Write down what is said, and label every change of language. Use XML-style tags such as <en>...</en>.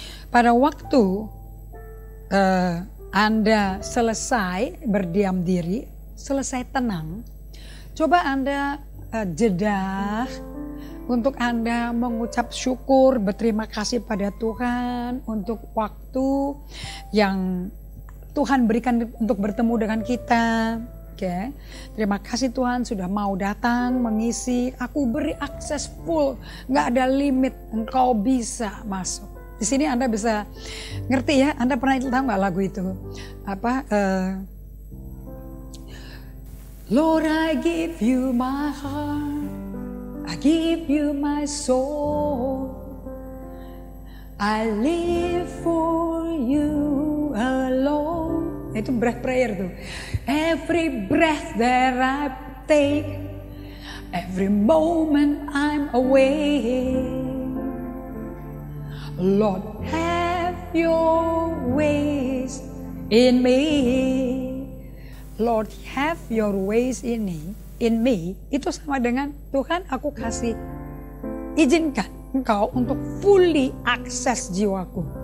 <id>Pada waktu Anda selesai berdiam diri, selesai tenang, coba Anda jeda untuk Anda mengucap syukur, berterima kasih pada Tuhan untuk waktu yang Tuhan berikan untuk bertemu dengan kita. Oke. Terima kasih Tuhan sudah mau datang mengisi. Aku beri akses full, gak ada limit, Engkau bisa masuk. Di sini Anda bisa ngerti ya. Anda pernah tahu nggak lagu itu? Apa?</id> <en>Lord, I give you my heart, I give you my soul, I live for you alone.</en> <id>Itu breath prayer tuh.</id> <en>Every breath that I take, every moment I'm awake, Lord, have your ways in me. Lord, have your ways in me.</en> <id>Itu sama dengan Tuhan, aku kasih izinkan Engkau untuk fully akses jiwaku.</id>